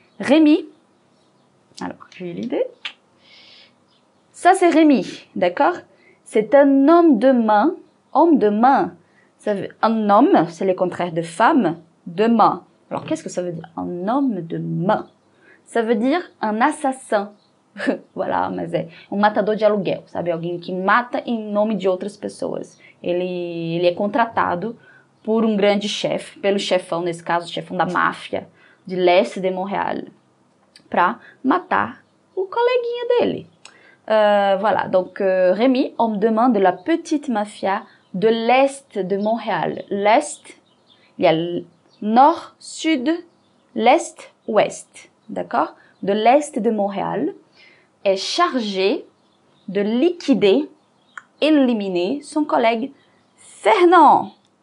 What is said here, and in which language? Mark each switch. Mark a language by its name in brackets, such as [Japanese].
[French] Rémi, alors, j'ai l'idée. Ça, c'est Rémi, d'accord? C'est un homme de main. Homme de main. Ça veut, un homme, c'est le contraire de femme, de main. Alors, qu'est-ce que ça veut dire? Un homme de main. Ça veut dire un assassin. [Portuguese] Voilà, mas é um matador de aluguel, sabe? Alguém que mata em nome de outras pessoas. Ele é contratado por um grande chefe, pelo chefão, nesse caso, o chefão da máfia de l'Est de Montréal, para matar o coleguinha dele. [French] Voilà, donc Rémi, homme de main de la petite mafia de l'Est de Montréal. L'Est, il y a le nord, sud, l'Est, ouest. D'accord? De l'Est de Montréal, est chargé de liquider, éliminer son collègue Fernand.